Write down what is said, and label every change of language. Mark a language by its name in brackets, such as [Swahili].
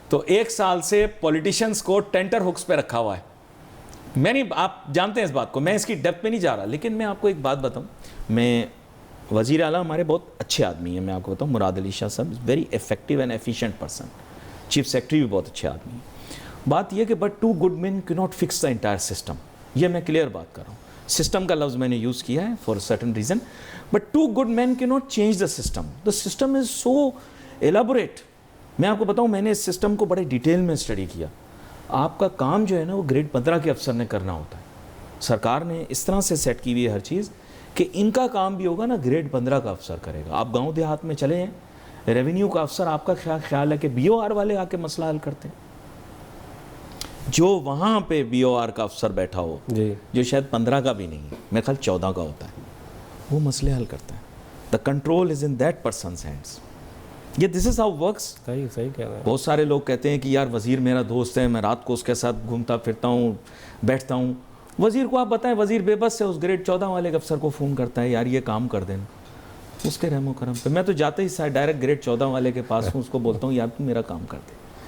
[Urdu] تو 1 سال سے پولیٹیشنز کو ٹینٹر ہکس پہ رکھا ہوا ہے. میں نہیں، آپ جانتے ہیں اس بات کو، میں اس کی ڈیپتھ میں نہیں جا رہا. لیکن میں آپ کو ایک بات بتاؤں، میں وزیر اعلیٰ ہمارے بہت اچھے آدمی ہیں. میں آپ کو بتاؤں مراد علی شاہ صاحب [English] Very effective and efficient person. [Urdu] Chief secretary بھی بہت اچھے آدمی ہیں. بات یہ کہ but [English] 2 good men cannot fix the entire system. [Urdu] یہ میں کلیئر بات کر رہا ہوں. سسٹم کا لفظ میں نے یوز کیا ہے [English] For certain reason, but 2 good men cannot change the system. The system is so elaborate. [Urdu] میں آپ کو بتاؤں، میں نے اس سسٹم کو بڑے ڈیٹیل میں اسٹڈی کیا. آپ کا کام جو ہے نا وہ گریڈ 15 کے افسر نے کرنا ہوتا ہے. سرکار نے اس طرح سے سیٹ کی ہوئی ہے ہر چیز کہ ان کا کام بھی ہوگا نا گریڈ 15 کا افسر کرے گا. آپ گاؤں دیہات میں چلے ہیں, ریونیو کا افسر آپ کا خیال ہے کہ بی او آر والے آ کے مسئلہ حل کرتے ہیں. جو وہاں پہ بی او آر کا افسر بیٹھا ہو جو شاید 15 کا بھی نہیں ہے, میرے خیال 14 کا ہوتا ہے, وہ مسئلے حل کرتا ہے. [English] The control is in that persons hands. یہ this is how works. [Urdu] صحیح کہہ رہے ہیں. بہت سارے لوگ کہتے ہیں کہ یار وزیر میرا دوست ہے, میں رات کو اس کے ساتھ گھومتا پھرتا ہوں, بیٹھتا ہوں. وزیر کو آپ بتائیں, وزیر بے بس سے اس گریڈ 14 والے کے افسر کو فون کرتا ہے یار یہ کام کر دینا, اس کے رحم و کرم پہ. میں تو جاتے ہی ڈائریکٹ گریڈ 14 والے کے پاس ہوں, اس کو بولتا ہوں یار تم میرا کام کر دے.